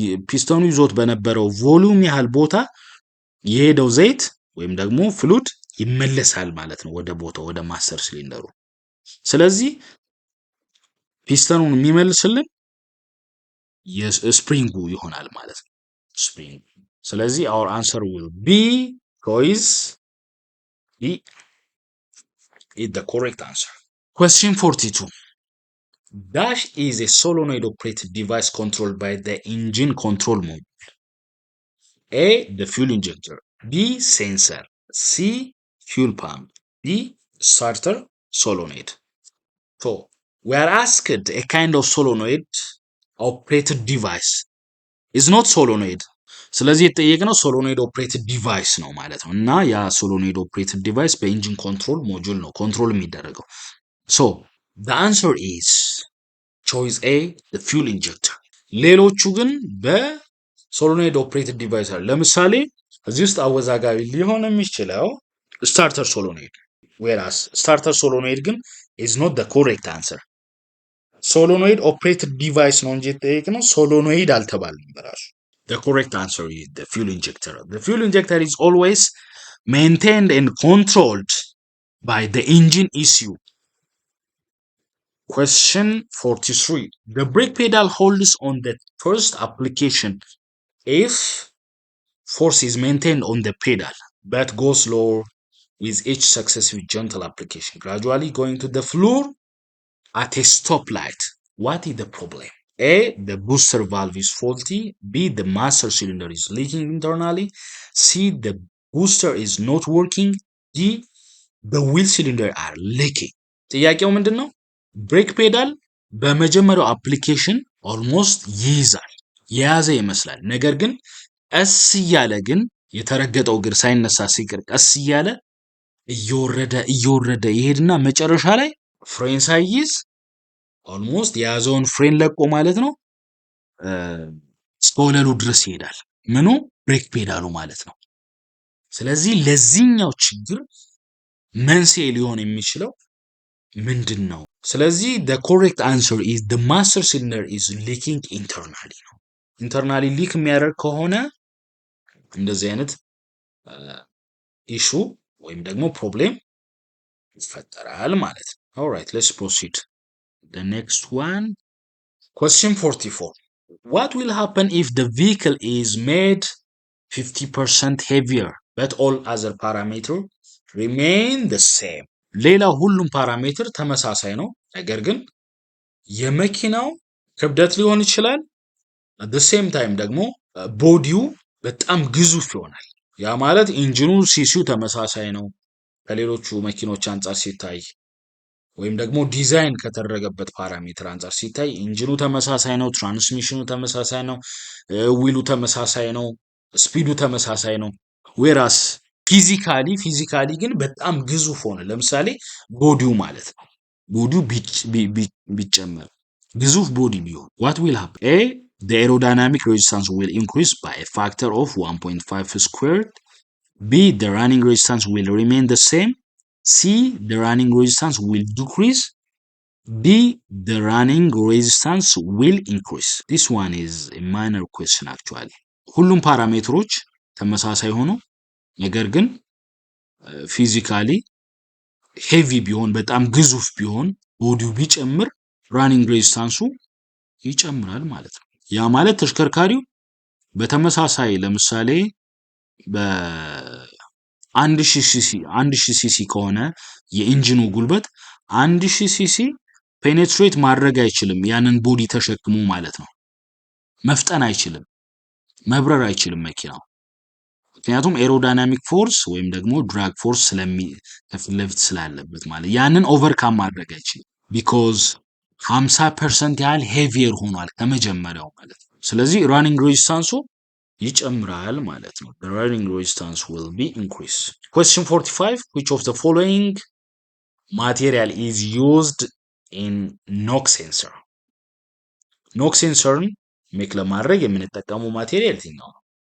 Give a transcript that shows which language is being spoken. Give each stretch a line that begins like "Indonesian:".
Amharic: ፒስተኑ ይዞት በነበረው ቮሉም ያህል ቦታ የሄደው ዘይት ወይም ደግሞ ፍሉድ ይመለሳል ማለት ነው ወደ ቦታው ወደ ማስተር ሲሊንደሩ። ስለዚህ ፒስተኑን የሚመልስልን የስፕሪንጉ ይሆናል ማለት ነው ስፕሪንግ። ስለዚህ
English: our answer will be choice B is the correct answer. Question 42. Dash is a solenoid operated device controlled by the engine control module. A the fuel injector, B sensor, C fuel pump, D starter solenoid. So we are asked a kind of solenoid operated device is not solenoid.
Amharic: ስለዚህ የተጠየቅነው ሶሎኖይድ ኦፕሬትድ ዲቫይስ ነው ማለት ነው። እና ያ ሶሎኖይድ ኦፕሬትድ ዲቫይስ በኢንጂን ኮንትሮል ሞጁል ነው ኮንትሮል የሚደረገው። ሶ
English: the answer is choice A the fuel injector።
Amharic: ሌሎቹ ግን በሶሎኖይድ ኦፕሬትድ ዲቫይስ አለ። ለምሳሌ እዚህ ውስጥ አወዛጋቢ ሊሆን የሚችለው ስታርተር ሶሎኖይድ whereas ስታርተር ሶሎኖይድ ግን
English: is not the correct answer።
Amharic: ሶሎኖይድ ኦፕሬትድ ዲቫይስ ነው እንጂ የተጠየቅነው ሶሎኖይድ አልተባልንም በራሱ።
English: The correct answer is the fuel injector. The fuel injector is always maintained and controlled by the engine ECU. Question 43. The brake pedal holds on the first application if force is maintained on the pedal but goes lower with each successive gentle application, gradually going to the floor at a stoplight. What is the problem? A. The booster valve is faulty. B. The master cylinder is leaking internally. C. The booster is not working. D. The wheel cylinder are leaking.
Amharic: ጥያቄው ምንድን ነው? ብሬክ ፔዳል በመጀመሪያው አፕሊኬሽን ኦልሞስት ይይዛል የያዘ ይመስላል። ነገር ግን ቀስ እያለ ግን የተረገጠው እግር ሳይነሳ ሲቀር ቀስ እያለ እየወረደ ይሄድና መጨረሻ ላይ ፍሬን ሳይይዝ ኦልሞስት የያዘውን ፍሬን ለቆ ማለት ነው እስከ ወለሉ ድረስ ይሄዳል። ምኑ ብሬክ ፔዳሉ ማለት ነው። ስለዚህ ለዚህኛው ችግር መንስኤ ሊሆን የሚችለው ምንድን ነው? ስለዚህ
English: the correct answer is the master cylinder is leaking internally
Amharic: ነው። ኢንተርናሊ ሊክ የሚያደርግ ከሆነ እንደዚህ አይነት ኢሹ ወይም ደግሞ ፕሮብሌም ይፈጠራል ማለት ነው።
English: alright let's proceed. The next one, question 44. What will happen if the vehicle is made 50% heavier but all other parameters remain the same?
Amharic: ሌላ ሁሉም ፓራሜትር ተመሳሳይ ነው፣ ነገር ግን የመኪናው ክብደት ሊሆን ይችላል
English: at the same time
Amharic: ደግሞ ቦዲው በጣም ግዙፍ ይሆናል። ያ ማለት ኢንጂኑ ሲሲው ተመሳሳይ ነው ከሌሎቹ መኪኖች አንፃር ሲታይ ወይም ደግሞ ዲዛይን ከተደረገበት ፓራሜትር አንፃር ሲታይ ኢንጂኑ ተመሳሳይ ነው፣ ትራንስሚሽኑ ተመሳሳይ ነው፣ ዊሉ ተመሳሳይ ነው፣ ስፒዱ ተመሳሳይ ነው። ዌራስ ፊዚካሊ ግን በጣም ግዙፍ ሆነ። ለምሳሌ ቦዲው ማለት ነው። ቦዲው ቢጨመር ግዙፍ ቦዲ ቢሆን
English: what will happen? A, the aerodynamic resistance will increase by a factor of 1.5 squared. B, the running resistance will remain the same. C, the running resistance will decrease. D, the running resistance will increase. This one is a minor question actually.
Amharic: ሁሉም ፓራሜትሮች ተመሳሳይ ሆኖ ነገር ግን ፊዚካሊ ሄቪ ቢሆን በጣም ግዙፍ ቢሆን ቦዲው ቢጨምር ራኒንግ ሬዚስታንሱ ይጨምራል ማለት ነው። ያ ማለት ተሽከርካሪው በተመሳሳይ ለምሳሌ በ1000 ሲሲ ከሆነ የኢንጂኑ ጉልበት 1000 ሲሲ ፔኔትሬት ማድረግ አይችልም ያንን ቦዲ ተሸክሞ ማለት ነው። መፍጠን አይችልም፣ መብረር አይችልም መኪናው። ምክንያቱም ኤሮዳይናሚክ ፎርስ ወይም ደግሞ ድራግ ፎርስ ከፊት ለፊት ስላለበት ማለት ያንን ኦቨርካም ማድረግ አይችልም። ቢኮዝ 50% ያህል ሄቪየር ሆኗል ከመጀመሪያው ማለት ነው። ስለዚህ ራኒንግ ሬዚስታንሱ ይጨምራል ማለት ነው።
English: the running resistance will be increased. Question 45, which of the following material is used in knock sensor?
Amharic: knock sensorን ሜክ ለማድረግ የምንጠቀመው ማቴሪያል የትኛው ነው?